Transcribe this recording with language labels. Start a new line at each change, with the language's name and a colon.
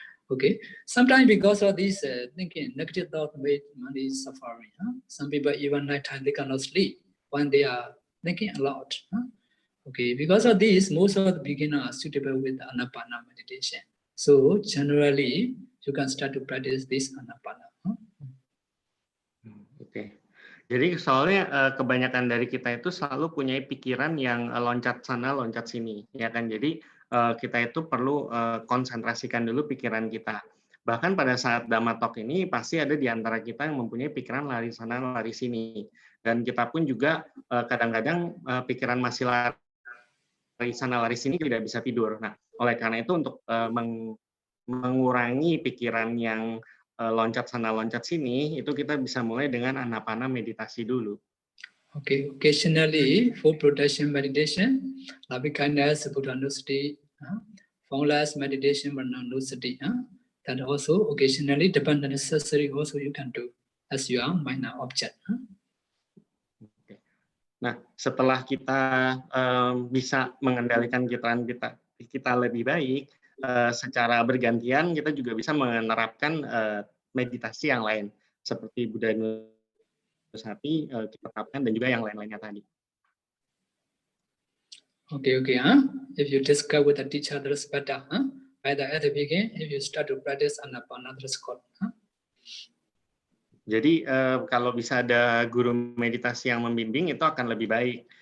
English: Okay, sometimes because of this thinking, negative thought made money suffering. Some people even night time they cannot sleep when they are thinking a lot. Okay, because of this, most of the beginners are suitable with Anapana meditation. So generally, you can start to practice this Anapana.
Indonesian: Oke. Jadi soalnya kebanyakan dari kita itu selalu punya pikiran yang loncat sana, loncat sini, ya kan? Jadi kita itu perlu konsentrasikan dulu pikiran kita. Bahkan pada saat Dhamma Talk ini pasti ada di antara kita yang mempunyai pikiran lari sana, lari sini. Dan kita pun juga kadang-kadang pikiran masih lari sana, lari sini tidak bisa tidur. Nah, oleh karena itu untuk mengurangi pikiran yang loncat sana loncat sini, itu kita bisa mulai dengan anapana meditasi dulu.
English: Okay, occasionally for protection meditation, Labhikandhas Buddhanusati, formless meditation Varnanusati, that also occasionally depend on necessary also you can do as your minor object. Okay.
Indonesian: Nah, setelah kita bisa mengendalikan kita lebih baik, secara bergantian kita juga bisa menerapkan meditasi yang lain seperti Buddha Nusati kita terapkan dan juga yang lain-lainnya tadi.
English: Okay. If you discuss with the teacher, that's better. By the beginning, if you start to practice Anapana, that's good.
Indonesian: Jadi kalau bisa ada guru meditasi yang membimbing itu akan lebih baik.